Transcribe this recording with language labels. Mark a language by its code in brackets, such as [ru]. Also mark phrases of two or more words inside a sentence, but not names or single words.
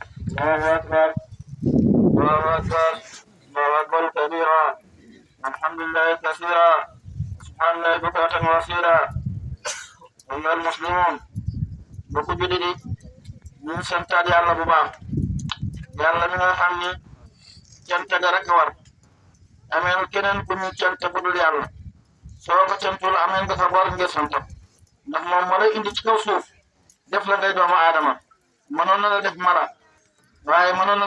[ar] الله أكبر الله أكبر الله أكبر كبيرا الحمد لله كثيرا سبحان الله بكرة وأصيلا أيها المسلمون [wo] bokku jullit yi ñu ngi santaat yàlla bu baax yàlla mi nga xam ni cant ga rek war ameel keneen ku ñu cant bu dul yàlla soo ko cantul ameel nga fa bor ngir sant ndax moom moo lay indi ci kaw suuf def la ngay doomu aadama mënoon na la def mala waaye mënoon na